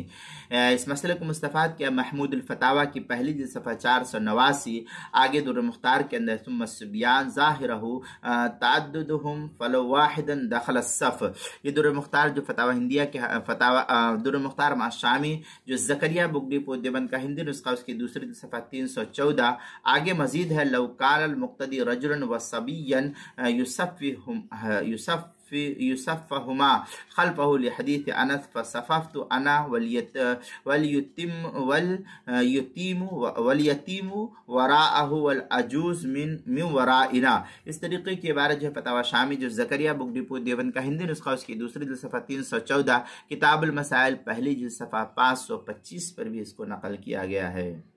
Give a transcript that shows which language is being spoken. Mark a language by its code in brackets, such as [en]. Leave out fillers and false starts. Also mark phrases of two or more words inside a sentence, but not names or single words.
[ur] اس مسئلے کو مستفاد کیا محمود الفتاویٰ کی پہلی جلد صفحہ 489، آگے در مختار کے اندر [ar] ثم الصبیان ظاہرہ تعددہم فلو واحدا دخل الصف، [ur] یہ در مختار جو فتاوی ہندیہ کے در مختار مع شامی جو زکریہ بگٹی پور دیوبند کا ہندی نسخہ، اس کی دوسری جلد صفحہ 314، آگے مزید ہے [ar] لو کان المقتدی رجلا و صبیا یصفہما خلفہ لحدیث انس فصففت انا والیتیم وراءہ والعجوز من ورائنا۔ [ur] اس طریقے کی عبارت جو ہے فتاوی شامی جو زکریہ بگٹی پور دیوبند کا ہندی نسخہ، اس کی دوسری جلد صفحہ 314، کتاب المسائل پہلی جلد صفحہ 525 پر بھی اس کو نقل کیا گیا ہے۔